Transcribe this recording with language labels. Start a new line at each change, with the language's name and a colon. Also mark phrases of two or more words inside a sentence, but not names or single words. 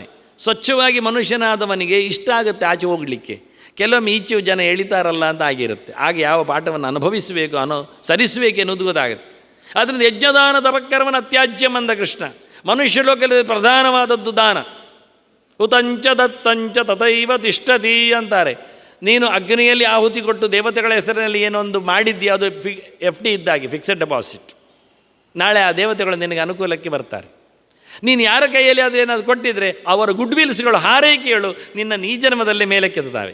Kannada: ಸ್ವಚ್ಛವಾಗಿ ಮನುಷ್ಯನಾದವನಿಗೆ ಇಷ್ಟ ಆಗುತ್ತೆ ಆಚೆ ಹೋಗಲಿಕ್ಕೆ. ಕೆಲವೊಮ್ಮೆ ಈಚೆ ಜನ ಎಳಿತಾರಲ್ಲ ಅಂತ ಆಗಿರುತ್ತೆ. ಆಗ ಯಾವ ಪಾಠವನ್ನು ಅನುಭವಿಸಬೇಕು, ಸರಿಸಬೇಕು ಎನ್ನುವುದು ಗೊತ್ತಾಗುತ್ತೆ. ಅದರಿಂದ
Sanskrit: ಯಜ್ಞದಾನ ತಪಕ್ಕರ್ಮನ ಅತ್ಯಾಜ್ಯಂ
Kannada: ಅಂದ ಕೃಷ್ಣ. ಮನುಷ್ಯ ಲೋಕದಲ್ಲಿ ಪ್ರಧಾನವಾದದ್ದು ದಾನ.
Sanskrit: ಹುತಂಚ ದತ್ತಂಚ ತಥೈವ ತಿಷ್ಠತಿ
Kannada: ಅಂತಾರೆ. ನೀನು ಅಗ್ನಿಯಲ್ಲಿ ಆಹುತಿ ಕೊಟ್ಟು ದೇವತೆಗಳ ಹೆಸರಿನಲ್ಲಿ ಏನೊಂದು ಮಾಡಿದ್ದೀಯ, ಅದು FD ಇದ್ದಾಗಿ,
English: fixed deposit.
Kannada: ನಾಳೆ ಆ ದೇವತೆಗಳು ನಿನಗೆ ಅನುಕೂಲಕ್ಕೆ ಬರ್ತಾರೆ. ನೀನು ಯಾರ ಕೈಯಲ್ಲಿ ಅದು ಏನಾದ್ರು ಕೊಟ್ಟಿದ್ರೆ ಅವರ
English: good wills,
Kannada: ಹಾರೈಕೆಗಳು ನಿನ್ನ ಈ ಜನ್ಮದಲ್ಲೇ ಮೇಲೆ ಕೆತ್ತುತ್ತವೆ.